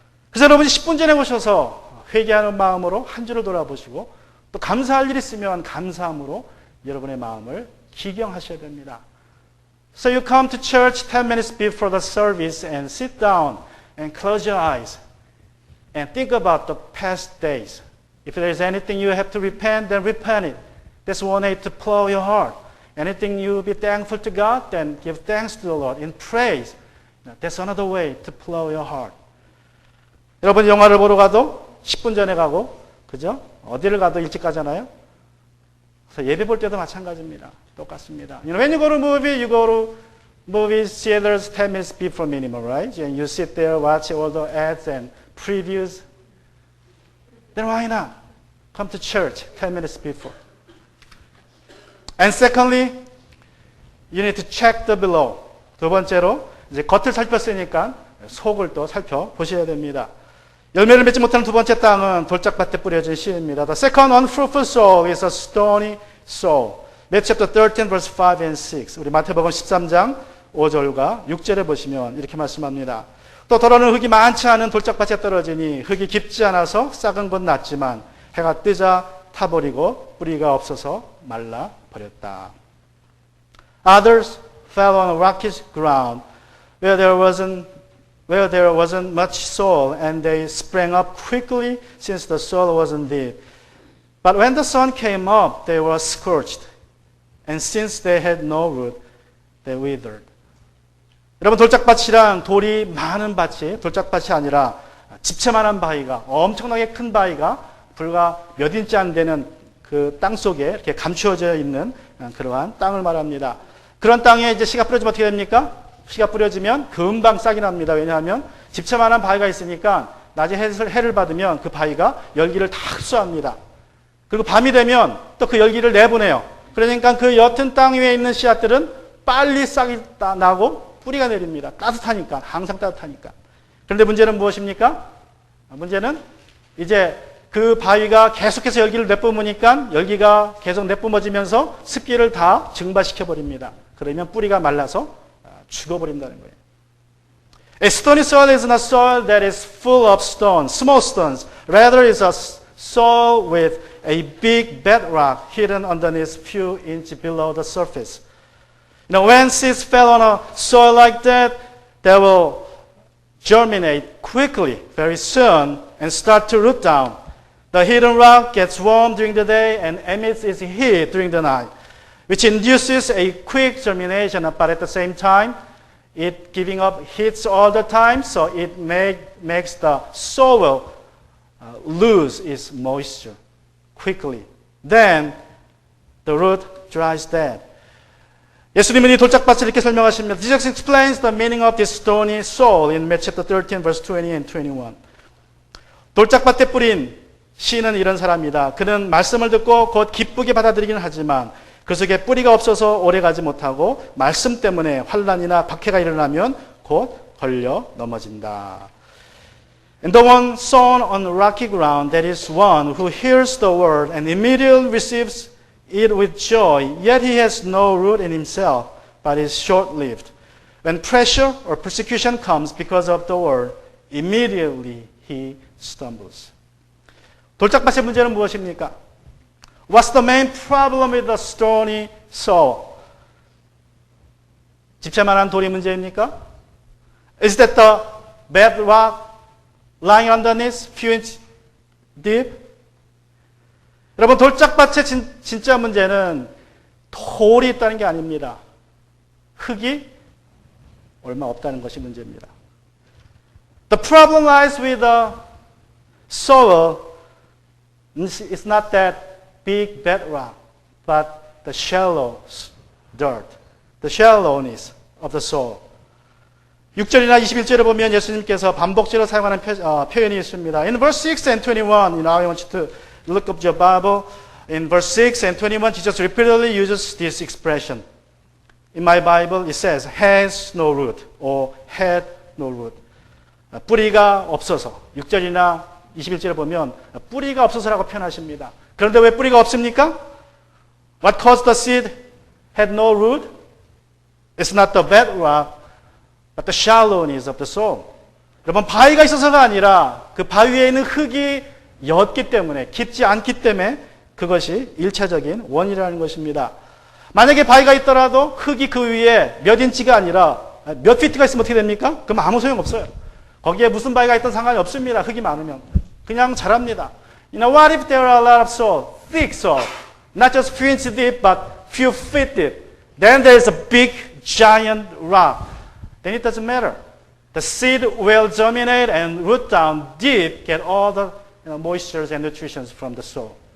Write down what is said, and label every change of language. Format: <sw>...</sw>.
<ko>그래서 여러분이 10분 전에 오셔서 회개하는 마음으로 한 주를 돌아보시고 또 감사할 일 있으면 감사함으로 여러분의 마음을 기경하셔야 됩니다.</ko> <en>So you come to church 10 minutes before the service and sit down and close your eyes and think about the past days. If there is anything you have to repent, then repent it. That's one way to plow your heart. Anything you be thankful to God, then give thanks to the Lord in praise. That's another way to plow your heart.</en> <ko>여러분 영화를 보러 가도 10분 전에 가고, 그죠? 어디를 가도 일찍 가잖아요. 그래서 예배 볼 때도 마찬가지입니다. 똑같습니다.</ko> <en>When you go to movie, you go to movie theaters 10 minutes before minimum, right? And you sit there, watch all the ads and previews. Then why not come to church 10 minutes before? And secondly, you need to check the below.</en> <ko>두 번째로 이제 겉을 살폈으니까 속을 또 살펴보셔야 됩니다. 열매를 맺지 못하는 두 번째 땅은 돌짝밭에 뿌려진 씨입니다.</ko> <en>The second unfruitful soil is a stony soil. Matthew chapter 13 verse 5 and 6.</en> <ko>우리 마태복음 13장 5절과 6절에 보시면 이렇게 말씀합니다. 또 더러는 흙이 많지 않은 돌짝밭에 떨어지니 흙이 깊지 않아서 싹은 건 났지만 해가 뜨자 타버리고 뿌리가 없어서 말라 버렸다.</ko> <en>Others fell on rocky ground where there wasn't much soil, and they sprang up quickly since the soil wasn't deep. But when the sun came up, they were scorched, and since they had no root, they withered.</en> <ko>여러분, 돌짝밭이랑 돌이 많은 밭이 돌짝밭이 아니라 집채만한 바위가, 엄청나게 큰 바위가 불과 몇 인치 안 되는 그 땅 속에 이렇게 감추어져 있는 그러한 땅을 말합니다. 그런 땅에 이제 씨가 뿌려지면 어떻게 됩니까? 씨가 뿌려지면 금방 싹이 납니다. 왜냐하면 집채만한 바위가 있으니까 낮에 해를 받으면 그 바위가 열기를 다 흡수합니다. 그리고 밤이 되면 또 그 열기를 내보내요. 그러니까 그 옅은 땅 위에 있는 씨앗들은 빨리 싹이 나고 뿌리가 내립니다. 따뜻하니까, 항상 따뜻하니까. 그런데 문제는 무엇입니까? 문제는 이제 그 바위가 계속해서 열기를 내뿜으니까 열기가 계속 내뿜어지면서 습기를 다 증발시켜 버립니다. 그러면 뿌리가 말라서 죽어버린다는 거예요.</ko> <en>A stony soil is not soil that is full of stones, small stones. Rather, it's a soil with a big bedrock hidden underneath few inches below the surface. You know, when seeds fell on a soil like that, they will germinate quickly, very soon, and start to root down. The hidden rock gets warm during the day and emits its heat during the night, which induces a quick germination, but at the same time, it giving up heat all the time, so it makes the soil lose its moisture quickly. Then the root dries dead.</en> <ko>예수님은 이 돌짝밭을 이렇게 설명하십니다.</ko> <en>Jesus explains the meaning of this stony soil in Matthew chapter 13, verse 20 and 21.</en> <ko>돌짝밭에 뿌린 씨는 이런 사람이다. 그는 말씀을 듣고 곧 기쁘게 받아들이기는 하지만 그 속에 뿌리가 없어서 오래가지 못하고 말씀 때문에 환난이나 박해가 일어나면 곧 걸려 넘어진다.</ko> <en>And the one sown on rocky ground, that is one who hears the word and immediately receives it with joy, yet he has no root in himself, but is short-lived. When pressure or persecution comes because of the word, immediately he stumbles.</en> <ko>돌짝밭의 문제는 무엇입니까?</ko> <en>What's the main problem with the stony soil?</en> <ko>집채만한 돌이 문제입니까?</ko> <en>Is that the bedrock lying underneath few inches deep?</en> <ko>여러분, 돌짝밭의 진짜 문제는 돌이 있다는 게 아닙니다. 흙이 얼마 없다는 것이 문제입니다.</ko> <en>The problem lies with the soil. It's not that big bedrock, but the shallow dirt, the shallowness of the soil.</en> <ko>6절이나 21절에 보면 예수님께서 반복적으로 사용하는 표현이 있습니다.</ko> <en>In verse 6 and 21, I want you to look up your Bible. In verse 6 and 21, Jesus repeatedly uses this expression. In my Bible, it says, has no root, or had no root.</en> <ko>뿌리가 없어서, 6절이나 21절에 보면 뿌리가 없어서라고 표현하십니다. 그런데 왜 뿌리가 없습니까?</ko> <en>What caused the seed had no root? It's not the bedrock, but the shallowness of the soil.</en> <ko>여러분, 바위가 있어서가 아니라 그 바위에 있는 흙이 옅기 때문에, 깊지 않기 때문에 그것이 1차적인 원인이라는 것입니다. 만약에 바위가 있더라도 흙이 그 위에 몇 인치가 아니라 몇 피트가 있으면 어떻게 됩니까? 그럼 아무 소용없어요. 거기에 무슨 바위가 있든 상관이 없습니다. 흙이 많으면. 그냥 자랍니다.</ko> <en>You know, what if there are a lot of soil, thick soil, not just few inches deep, but few feet deep? Then there's a big, giant rock. Then it doesn't matter. The seed will germinate and root down deep, get all the moistures and nutrition from the soil.</en>